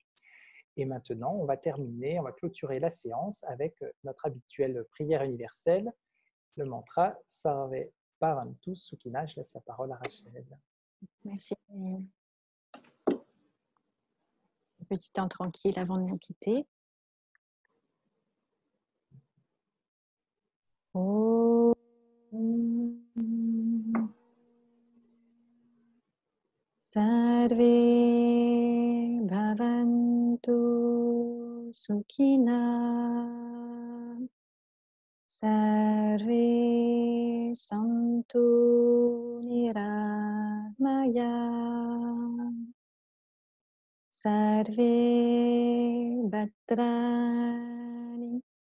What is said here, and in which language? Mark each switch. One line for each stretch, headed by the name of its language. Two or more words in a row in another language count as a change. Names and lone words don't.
French: Et maintenant, on va clôturer la séance avec notre habituelle prière universelle, le mantra Sarve Bhavantu Sukhina. Je laisse la parole à Rachel. Merci. Un petit temps tranquille avant de nous quitter.
Sanskrit: Om Sarve Bhavantu Sukhina Sarve Santu Niramaya Sarve Bhadrani